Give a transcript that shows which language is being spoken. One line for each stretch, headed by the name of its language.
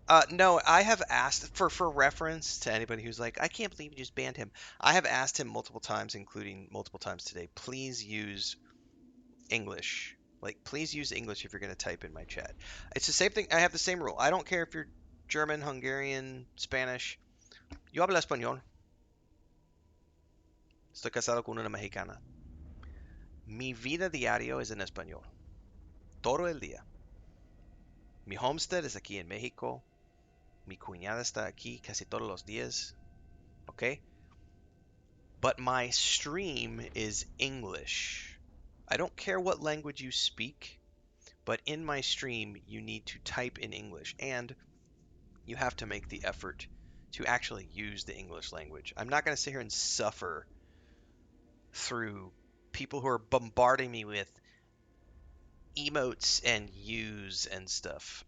English: No, I have asked for reference to anybody who's like, I can't believe you just banned him. I have asked him multiple times, including multiple times today, please use English. Like, please use English if you're going to type in my chat. It's the same thing. I have the same rule. I don't care if you're German, Hungarian, Spanish.
Spanish: Yo hablo español. Estoy casado con una mexicana. Mi vida diario es en español. Todo el día. Mi homestead es aquí en México. Mi cuñada está aquí casi todos los días.
English: Okay? But my stream is English. I don't care what language you speak, but in my stream, you need to type in English, and you have to make the effort to actually use the English language. I'm not going to sit here and suffer through people who are bombarding me with emotes and use and stuff.